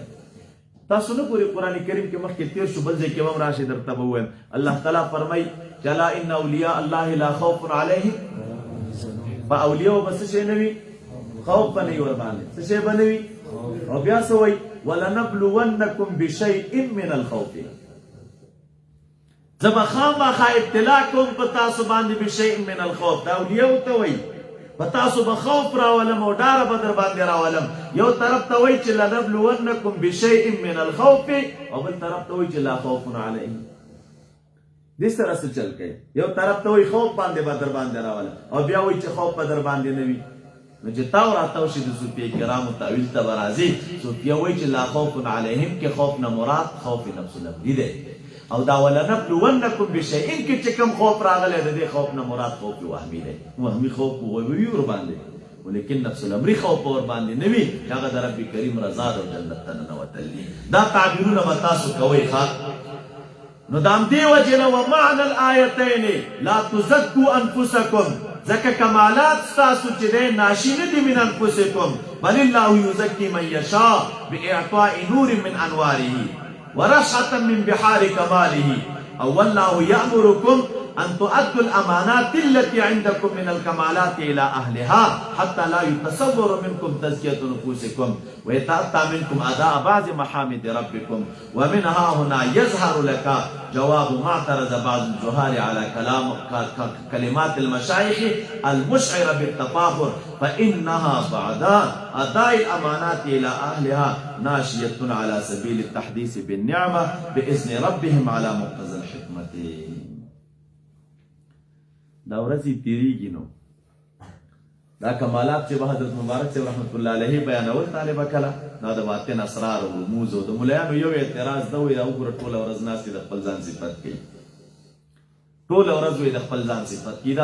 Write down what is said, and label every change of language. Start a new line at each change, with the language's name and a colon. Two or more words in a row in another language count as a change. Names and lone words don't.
Pashto: تاسو نه ګورئ قرآن کریم کې مخکې تیر شو بل ځای کې هم راشي درته به ووایم. الله تعالی فرمایي چې
Arabic: الا ان اولیاء الله لا خوف علیهم.
Pashto: په اولیاو به څه شی نه وي؟ خوف به نه وي ورباندې. څه شی به نه وي؟ او بیا څه وایي؟
Arabic: ولنبلونکم بشیء من الخوف.
Pashto: زه به خامخا ابتلا کوم په تاسو باندې
Arabic: بشیء من الخوف.
Pashto: دا اولیاو ته وایي په تاسو به خوف راولم او ډاره به در باندې راولم. یو طرف ته وایي چې
Arabic: لنبلونکم بشیء من الخوف
Pashto: او بل طرف ته وایي چې
Arabic: لا خوف علیهم.
Pashto: دې سره څه چل کوي؟ یو طرف ته وایي خوف باندې به در باندې راولم او بیا وایي چې خوف به در باندې نه وي. نو چې تا ورته شي د صوفیه کرامو تاویل ته به راځي. صوفیه وایي چې
Arabic: لا خوف علیهم
Pashto: کې خوف نه مراد خوف
Arabic: نفس الامری
Pashto: دی. او دا
Arabic: ولنبلونکم بشیء
Pashto: کې چې کوم خوف راغلی د دې خوف نه مراد خوف وهمي دی. وهمي خوف وي ورباندې ولیکن
Arabic: نفس الامری
Pashto: خوف ورباندې نه وي. هغه د رب کریم رضا او جنت ته ننوتل دي. دا تعبیرونه به تاسو کوئ. نو د همدې وجې نه
Arabic: ومعنى الآیتین لا تزکوا انفسکم.
Pashto: ځکه کمالات ستاسو چې دی ناشي نه دي
Arabic: من انفسکم بل الله یزکي من یشاء باعطاء نور من انواره ورشحة من بحار كماله. او والله يأمركم ان تؤدوا الامانات التي عندكم من الكمالات الى اهلها حتى لا يتصور منكم تزكية نفوسكم ويتأتى منكم اداء بعض محامد ربكم. ومنها هنا يظهر لك جواب ما اعترض بعض الجهال على كلمات المشايخ المشعرة بالتفاخر فانها بعد اداء الامانات الى اهلها ناشية على سبيل التحديث بالنعمة باذن ربهم على مقتضى الحكمة.
Pashto: دا ورځې تیریږي. نو دا کمالات چې به حضرت مبارک صاحب
Arabic: رحمت الله علیه
Pashto: بیانول طالبه کله دا د باطن اسرار او رموز او د ملایانو یو اعتراض دا وي او ټوله ورځ ناستې د خپل ځان صفت کوي. ټوله ورځ وي د خپل ځان صفت کوي.